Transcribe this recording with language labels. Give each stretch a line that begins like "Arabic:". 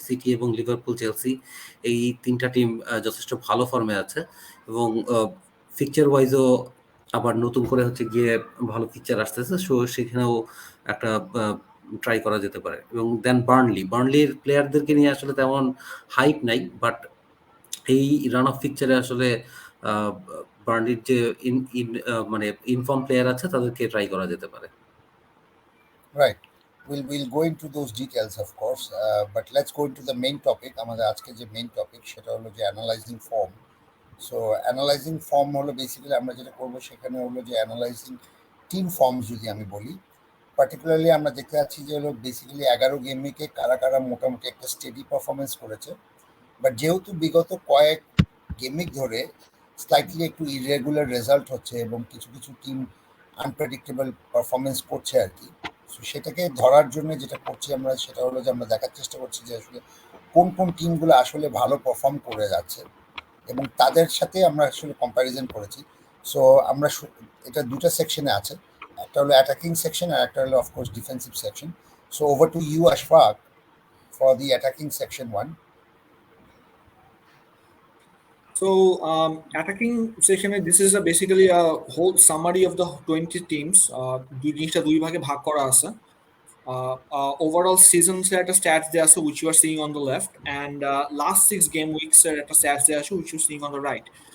Bangla: City এবং Liverpool, Chelsea, এই 3টা টিম যথেষ্ট ভালো ফর্মে আছে, এবং ফিকচার ওয়াইজও আবার নতুন করে হচ্ছে গিয়ে ভালো ফিকচার আসতেছে, সো সেখানেও একটা ট্রাই করা যেতে পারে। এবং দেন বার্নলির প্লেয়ারদেরকে নিয়ে আসলে তেমন হাইপ নাই, বাট এই রান অফ ফিকচারে আসলে বার্নলির যে মানে ইনফর্ম প্লেয়ার আছে তাদেরকে ট্রাই করা যেতে পারে।
English: Right. We'll go into those details, of course, but let's go into the main topic.
Bangla: আমাদের আজকে যে মেইন টপিক সেটা হলো যে analysing form. So analysing form হলো বেসিক্যালি আমরা যেটা করবো সেখানে হলো যে অ্যানালাইজিং টিম ফর্মস যদি আমি বলি, পার্টিকুলারলি আমরা দেখতে পাচ্ছি যে হলো বেসিক্যালি 11 গেম উইকে কারা কারা মোটামুটি একটা স্টেডি পারফরমেন্স করেছে, বাট যেহেতু বিগত কয়েক গেম উইক ধরে স্লাইটলি একটু ইরেগুলার রেজাল্ট হচ্ছে এবং কিছু কিছু টিম আনপ্রেডিক্টেবল পারফরমেন্স করছে আর কি। সো সেটাকে ধরার জন্য যেটা করছি আমরা সেটা হলো যে আমরা দেখার চেষ্টা করছি যে আসলে কোন কোন টিমগুলো আসলে ভালো পারফর্ম করে যাচ্ছে এবং তাদের সাথে আমরা আসলে কম্প্যারিজন করেছি। সো আমরা এটা দুটো সেকশনে আছে, একটা হলো অ্যাটাকিং সেকশন আর একটা হলো of course defensive section. So over to you Ashfaq for the attacking section 1.
English: So, attacking section, this is basically a whole summary of the 20 teams.
Bangla: জিনিসটা দুই ভাগে ভাগ করা আছে।
English: Overall seasons
Bangla: একটা stats দেয়া আছে
English: which you are seeing on the left, and last 6 game weeks একটা stats দেয়া আছে which you are seeing on the right.